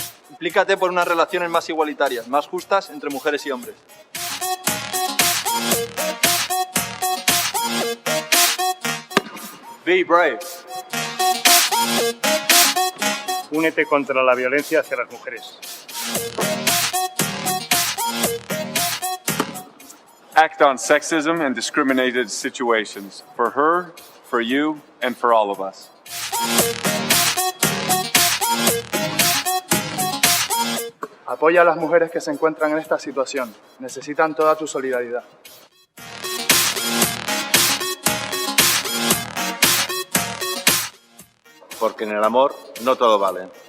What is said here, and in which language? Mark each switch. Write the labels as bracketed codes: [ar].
[es] Implícate por unas relaciones más igualitarias, más justas entre mujeres y hombres. [en] Be brave. [es] Únete contra la violencia hacia las mujeres. [en] Act on sexism and discriminated situations, for her, for you, and for all of us. [es] Apoya a las mujeres que se encuentran en esta situación. Necesitan toda tu solidaridad. Porque en el amor no todo vale.